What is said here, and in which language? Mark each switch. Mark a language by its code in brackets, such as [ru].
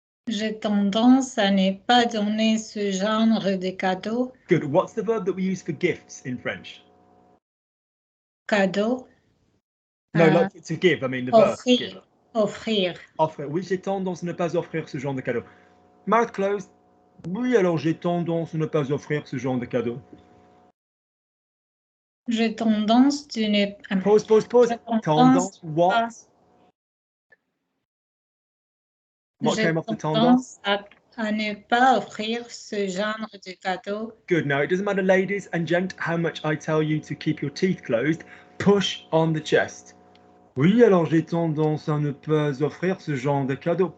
[fr] J'ai tendance à ne pas donner ce genre de cadeau. [en] Good. What's the verb that we use for gifts in French? [fr] Cadeau. [en] No, like to give. I mean the verb. [fr] Offrir. Offrir. Offrir. Oui, j'ai tendance à ne pas offrir ce genre de cadeau. [en] Mouth closed. [fr] Oui, alors j'ai tendance à ne pas offrir ce genre de cadeau. J'ai tendance de ne. [en] Pause. Tendance. What? What came off the tendance? [fr] À ne pas offrir ce genre de cadeau. [en] Good. Now, it doesn't matter, ladies and gent, how much I tell you to keep your teeth closed. Push on the chest. [fr] Oui, alors j'ai tendance à ne pas offrir ce genre de cadeau.